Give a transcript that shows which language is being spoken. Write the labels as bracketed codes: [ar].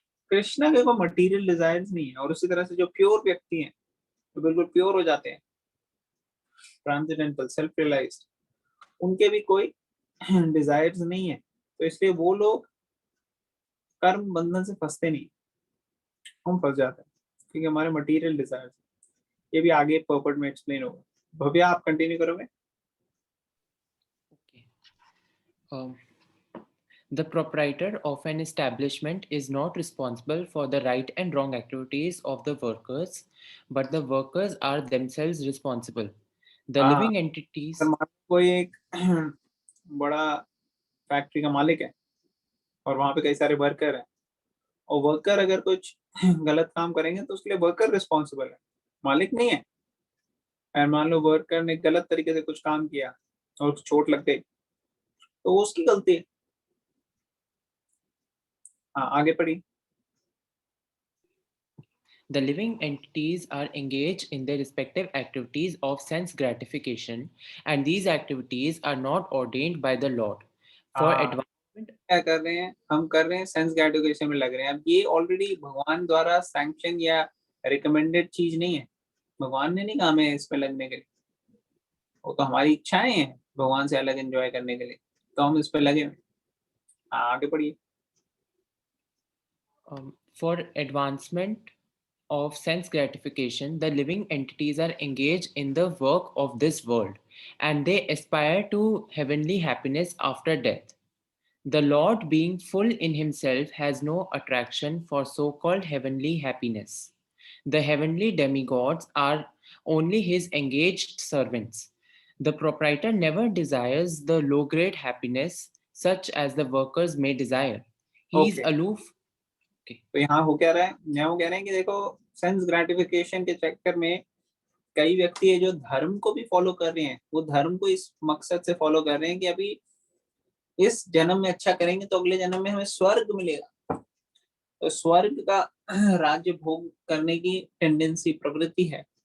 [hi] कृष्णा के कोई material desires नहीं है, और उसी तरह से जो प्योर व्यक्ति हैं, तो बिल्कुल प्योर हो जाते हैं, ट्रांसेंडेंटल, सेल्फ रियलाइज्ड, उनके भी कोई डिजायर्स नहीं है, तो इसलिए वो लोग कर्म बंधन से फंसते नहीं, हम फंस जाते हैं क्योंकि हमारे मटेरियल डिजायर्स। ये भी आगे पर्पट में एक्सप्लेन होगा। भव्या, आप कंटिन्यू करोगे? [en] Okay. The proprietor of an establishment is not responsible for the right and wrong activities of the workers, but the workers are themselves responsible. The [hi] हाँ, [en] living entities. [hi] अगर मान लो कोई एक बड़ा फैक्ट्री का मालिक है और वहां पे कई सारे वर्कर हैं, और वर्कर अगर कुछ गलत काम करेंगे तो उसके लिए वर्कर रिस्पॉन्सिबल है, मालिक नहीं है। और मान लो वर्कर ने गलत तरीके से कुछ काम किया और उसको चोट लग गई, तो वो उसकी गलती है। हाँ, आगे पढ़ी। [en] The living entities are engaged in their respective activities of sense gratification, and these activities are not ordained by the Lord. For advancement, [hi] क्या कर रहे हैं? हम कर रहे हैं सेंस ग्रेटिफिकेशन में लग रहे हैं। अब ये ऑलरेडी भगवान द्वारा सैंक्शन या रिकमेंडेड चीज नहीं है, भगवान ने नहीं कहा हमें इसमें लगने के लिए, वो तो हमारी इच्छाएं हैं भगवान से अलग एंजॉय करने के लिए, तो हम इस पे लगे हुए। आगे पढ़िए। [en] for advancement of sense gratification, the living entities are engaged in the work of this world, and they aspire to heavenly happiness after death. The Lord, being full in himself, has no attraction for so-called heavenly happiness. The heavenly demigods are only his engaged servants. The proprietor never desires the low-grade happiness such as the workers may desire. He is Okay. aloof. [hi] तो यहाँ हो क्या रहा है, यहाँ वो कह रहे हैं कि देखो सेंस ग्रेटिफिकेशन के चक्कर में कई व्यक्ति है जो धर्म को भी फॉलो कर रहे हैं, वो धर्म को इस मकसद से फॉलो कर रहे हैं कि अभी इस जन्म में अच्छा करेंगे तो अगले जन्म में हमें स्वर्ग मिलेगा, तो स्वर्ग का राज्य भोग करने की टेंडेंसी, प्रवृत्ति है।